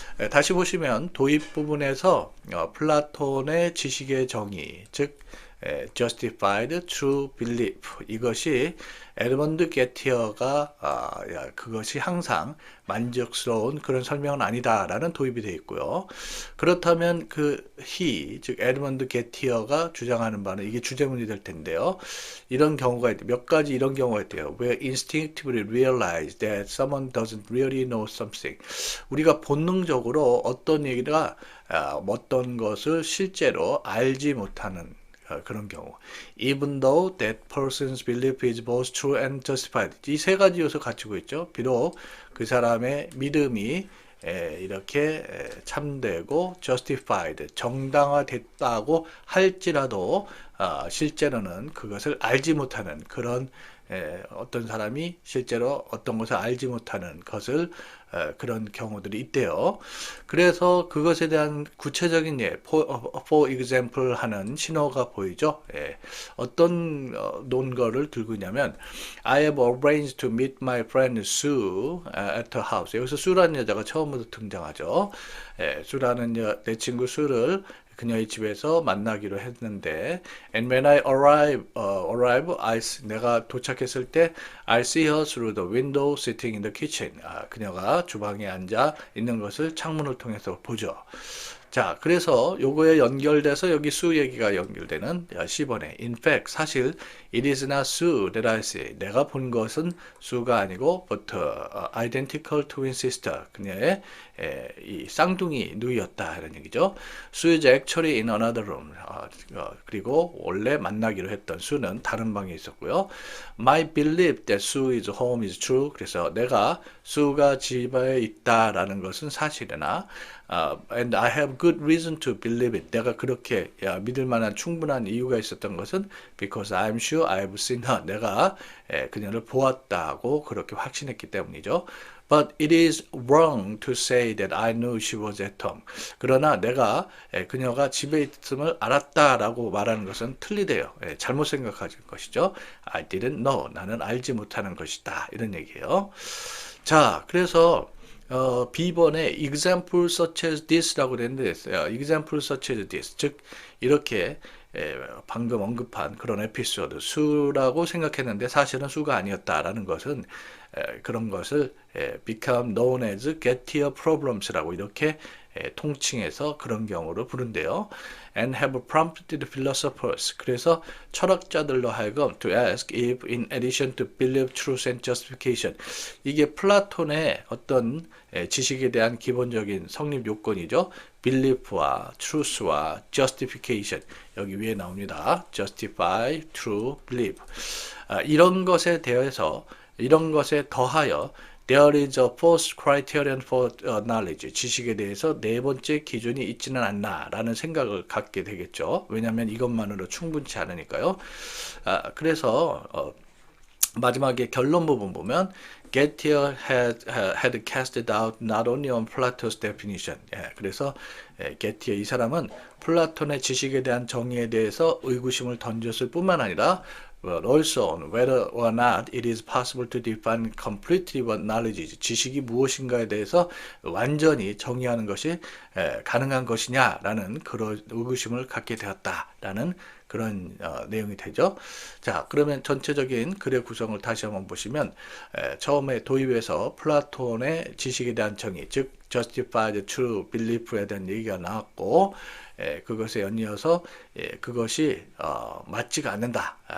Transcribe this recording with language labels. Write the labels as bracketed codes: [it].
[ko] 다시 보시면 도입 부분에서 플라톤의 지식의 정의, 즉 justified true belief 이것이 에드먼드 게티어가 그것이 항상 만족스러운 그런 설명은 아니다라는 도입이 되어 있고요. 그렇다면 그 he 즉 에드먼드 게티어가 주장하는 바는 이게 주제문이 될 텐데요. 이런 경우가 있대. 몇 가지 이런 경우가 있대요. [en] Where instinctively realize that someone doesn't really know something. [ko] 우리가 본능적으로 어떤 얘기가 어떤 것을 실제로 알지 못하는 그런 경우. [en] Even though that person's belief is both true and justified. [ko] 이 세 가지 요소 갖추고 있죠. 비록 그 사람의 믿음이 이렇게 참되고 justified, 정당화됐다고 할지라도 실제로는 그것을 알지 못하는 그런 어떤 사람이 실제로 어떤 것을 알지 못하는 것을 그런 경우들이 있대요. 그래서 그것에 대한 구체적인 for example 하는 신호가 보이죠. 어떤 논거를 들고 있냐면 [en] I have arranged to meet my friend Sue at her house. [ko] 여기서 수라는 여자가 처음부터 등장하죠. 수라는 내 친구 수를 그녀의 집에서 만나기로 했는데 [en] and when I arrive, [ko] 내가 도착했을 때 [en] I see her through the window sitting in the kitchen. [ko] 그녀가 주방에 앉아 있는 것을 창문을 통해서 보죠. 자, 그래서 요거에 연결돼서 여기 수 얘기가 연결되는 10번에 [en] in fact [ko] 사실 [en] it is not Sue that I see. [ko] 내가 본 것은 수가 아니고 [en] but identical twin sister. [ko] 그녀의 이 쌍둥이 누이였다 이런 얘기죠. [en] Sue is actually in another room. [ko] 그리고 원래 만나기로 했던 수는 다른 방에 있었고요. [en] My belief that Sue is home is true. [ko] 그래서 내가 수가 집에 있다라는 것은 사실이나 [en] and I have good reason to believe it. [ko] 내가 그렇게 믿을 만한 충분한 이유가 있었던 것은 [en] because I'm sure I've seen her. [ko] 내가 그녀를 보았다고 그렇게 확신했기 때문이죠. [en] But it is wrong to say that I knew she was at home. [ko] 그러나 내가 그녀가 집에 있음을 알았다라고 말하는 것은 틀리대요. 잘못 생각하는 것이죠. [en] I didn't know. [ko] 나는 알지 못하는 것이다. 이런 얘기예요. 자, 그래서 B번에 [en] example such as this [ko] 라고 되는데 있어요. [en] example such as this. [ko] 즉 이렇게 방금 언급한 그런 에피소드 수라고 생각했는데 사실은 수가 아니었다라는 것은 그런 것을 [en] become known as Gettier problems [ko] 라고 이렇게 통칭해서 그런 경우를 부른대요. [en] And have prompted philosophers. [ko] 그래서 철학자들로 하여금 [en] to ask if in addition to belief, truth and justification. [ko] 이게 플라톤의 어떤 지식에 대한 기본적인 성립 요건이죠. belief와 truth와 justification. 여기 위에 나옵니다. [en] justify, true, believe. 이런 것에 대해서 이런 것에 더하여 There is a fourth criterion for knowledge. [ko] 지식에 대해서 네 번째 기준이 있지는 않나라는 생각을 갖게 되겠죠. 왜냐하면 이것만으로 충분치 않으니까요. 그래서 마지막에 결론 부분 보면 [en] Gettier had cast doubt not only on Plato's definition. 그래서 게티어 이 사람은 플라톤의 지식에 대한 정의에 대해서 의구심을 던졌을 뿐만 아니라 but also on whether or not it is possible to define completely what knowledge is. [ko] 지식이 무엇인가에 대해서 완전히 정의하는 것이 가능한 것이냐라는 그런 의구심을 갖게 되었다라는 그런 내용이 되죠. 자, 그러면 전체적인 글의 구성을 다시 한번 보시면 처음에 도입에서 플라톤의 지식에 대한 정의, 즉 justified true belief에 대한 얘기가 나왔고 그것에 연이어서 그것이 맞지가 않는다.